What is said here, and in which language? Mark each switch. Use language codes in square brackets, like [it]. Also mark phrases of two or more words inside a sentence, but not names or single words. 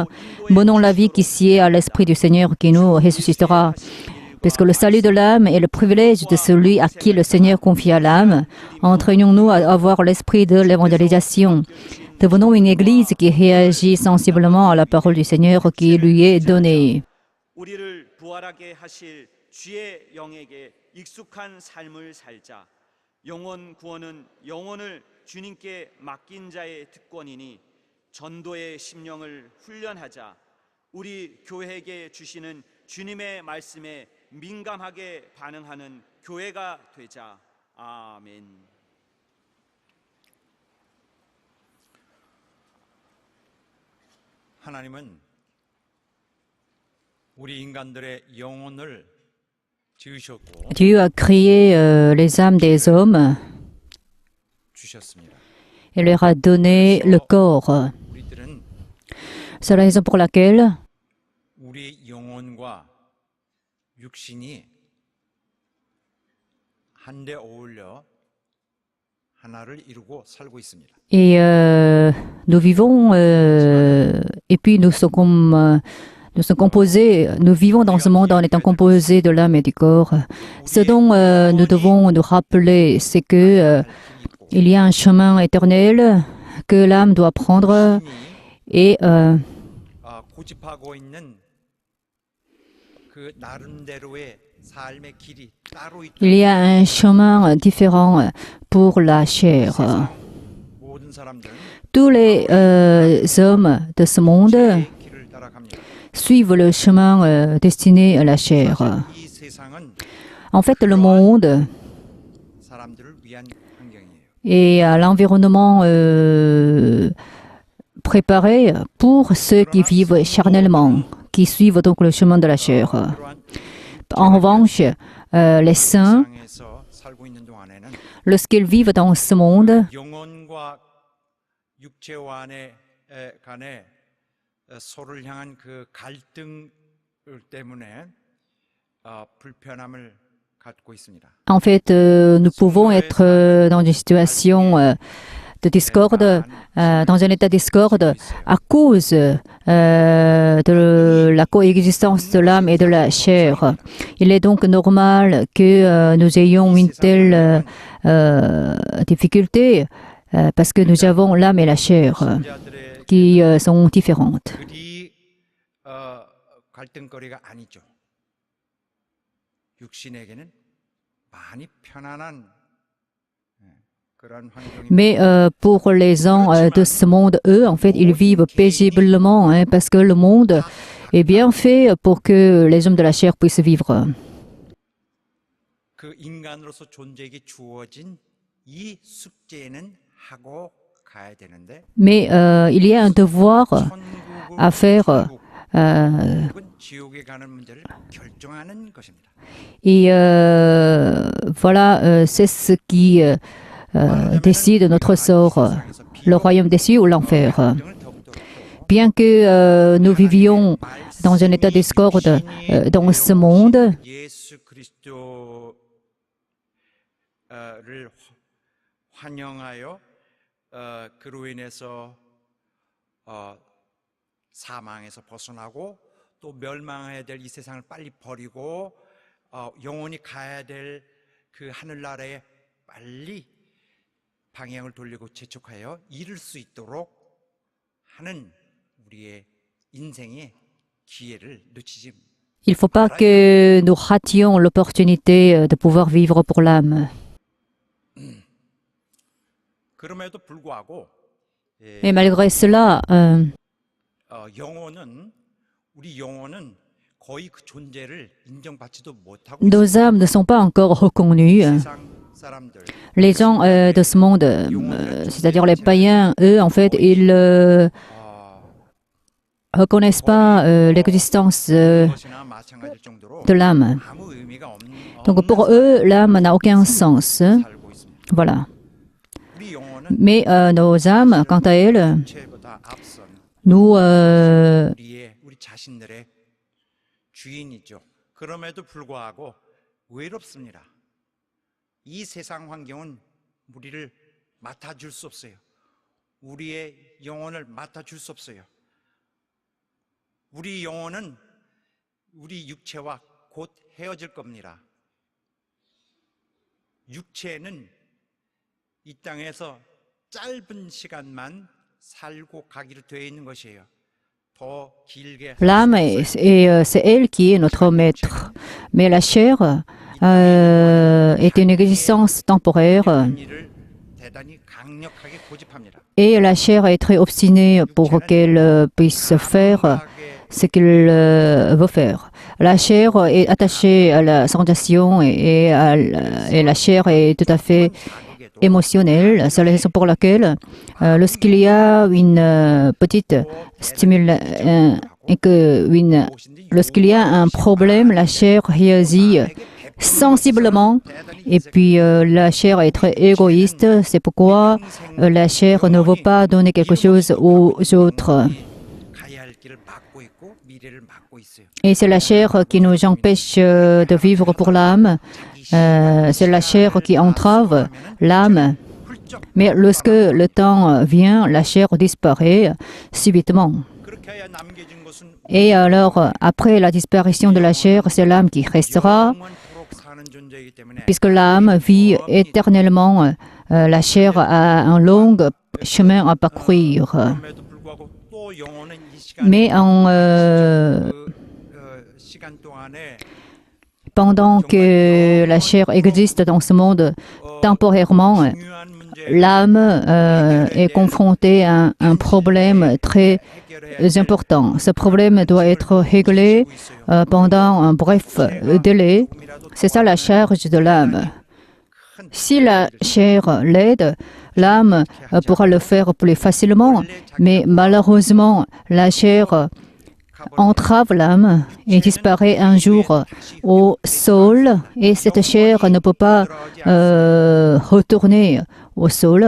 [fr] Menons la vie qui sied à l'Esprit du Seigneur qui nous ressuscitera. Puisque le salut de l'âme est le privilège de celui à qui le Seigneur confia l'âme, entraînons-nous à avoir l'esprit de l'évangélisation. Devenons une Église qui réagit sensiblement à la parole du Seigneur qui lui est donnée. [ko] 우리를 부활하게 하실 주의 영에게 익숙한 삶을 살자. 영혼 구원은 영혼을 주님께 맡긴 자의 특권이니 전도의 심령을 훈련하자. 우리 교회에게 주시는 주님의 말씀에 민감하게 반응하는 교회가 되자. 아멘. 하나님은 우리 인간들의 영혼을 지으셨고 [fr] Dieu a créé les âmes des hommes [ko] 주셨습니다. [fr] et leur a donné le corps. [ko] 우리들은 [fr] C'est la raison pour laquelle [ko] 우리 영혼과 육신이 한데 어울려 하나를 이루고 살고 있습니다. [fr] et nous vivons et puis nous sommes composés, nous vivons dans ce monde en étant composés de l'âme et du corps. Ce dont nous devons nous rappeler, c'est que il y a un chemin éternel que l'âme doit prendre et [ko] 고집하고 있는 그 나름대로의 삶의 길이 따로 있다. [fr] il y a un chemin différent pour la chair. [ko] 모든 사람들은 [fr] Tous les hommes de ce monde [ko] 길을 따라갑니다. [fr] suivent le chemin destiné à la chair. [ko] 이 세상은 [fr] En fait, le monde [ko] 사람들을 위한 환경이에요. [fr] est à l'environnement préparé pour ceux qui vivent charnellement, qui suivent donc le chemin de la chair. En revanche, les saints, [ko] 세상에서 살고 있는 동안에는 [fr] lorsqu'ils vivent dans ce monde, [ko] 영혼과 육체와 간에 서로를 향한 그 갈등 때문에 불편함을 갖고 있습니다. [fr] en fait, nous pouvons être dans une situation de discorde, dans un état de discorde à cause de la coexistence de l'âme et de la chair. Il est donc normal que nous ayons une telle difficulté parce que nous avons l'âme et la chair qui sont différentes. [ko] 그리 갈등거리가 아니죠. 육신에게는 많이 편안한 그런 환경입니다. [fr] Mais pour les gens de ce monde, eux, en fait, ils vivent paisiblement parce que le monde est bien fait pour que les hommes de la chair puissent vivre. [ko] 그 인간으로서 존재에게 주어진 이 숙제는 하고 가야 되는데 [fr] Mais il y a un devoir à faire. [ko] 혹은 지옥에 가는 문제를 결정하는 것입니다. [fr] Et voilà, c'est ce qui décide notre sort, le royaume des cieux ou l'enfer. Bien que nous vivions dans un état de discorde dans ce monde, [ko] 예수 그리스도를 환영하여 그로 인해서 사망에서 벗어나고 또 멸망해야 될 이 세상을 빨리 버리고 영원히 가야 될 그 하늘나라에 빨리 방향을 돌리고 재촉하여 이룰 수 있도록 하는 우리의 인생의 기회를 놓치지. [fr] il ne faut pas que nous rations l'opportunité de pouvoir vivre pour l'âme. [ko] 그럼에도 불구하고 [fr] Et malgré cela, [ko] 우리 영혼은 거의 그 존재를 인정받지도 못하고 [fr] nos âmes ne sont pas encore reconnues. [ko] 세상 사람들 [fr] Les gens de ce monde, c'est-à-dire les païens, eux, en fait, ils ne reconnaissent pas l'existence [ko] 것이나 마찬가지일 정도로 [fr] de l'âme. [ko] 아무 의미가 [fr] Donc pour eux, l'âme n'a aucun sens. [ko] 살고 있습니다. [fr] Voilà. [ko] 우리 영혼은 [fr] Mais nos âmes, quant à elles, [ko] 죄보다 앞선 [fr] nous [ko] 우리 자신들의 주인이죠. 그럼에도 불구하고 외롭습니다. 이 세상 환경은 우리를 맡아줄 수 없어요. 우리의 영혼을 맡아줄 수 없어요. 우리 영혼은 우리 육체와 곧 헤어질 겁니다. 육체는 이 땅에서 짧은 시간만 살고 가기로 되어 있는 것이에요. 더 길게 [fr] l'âme, c'est elle qui est notre maître. Mais la chair est une existence temporaire. [ko] 일을 대단히 강력하게 고집합니다. [fr] Et la chair est très obstinée pour qu'elle puisse faire ce qu'elle veut faire. La chair est attachée à la sensation et la chair est tout à fait émotionnelle. C'est la raison pour laquelle lorsqu'il y a une petite stimulation lorsqu'il y a un problème, la chair réagit sensiblement et puis la chair est très égoïste. C'est pourquoi la chair ne veut pas donner quelque chose aux autres. [ko] 가야 할 길을 막고 있고 미래를 막고 있어요. [fr] Et c'est la chair qui nous empêche de vivre pour l'âme. C'est la chair qui entrave l'âme. Mais lorsque le temps vient, la chair disparaît subitement. [ko] 그렇게 해야 남겨진 것은 [fr] Et alors, après la disparition de la chair, c'est l'âme qui restera, [ko] 영원토록 사는 존재이기 때문에 [fr] puisque l'âme vit éternellement. La chair a un long chemin à parcourir. [ko] 그럼에도 불구하고 또 영혼은 이 시간 [fr] Mais [ko] 시간 동안에 [fr] pendant que la chair existe dans ce monde temporairement, [ko] 중요한 문제 [fr] l'âme est confrontée à un problème très important. Ce problème doit être réglé pendant un bref délai. C'est ça la charge de l'âme. Si la chair l'aide, l'âme pourra le faire plus facilement, mais malheureusement, la chair entrave l'âme et disparaît un jour au sol, et cette chair ne peut pas retourner au sol.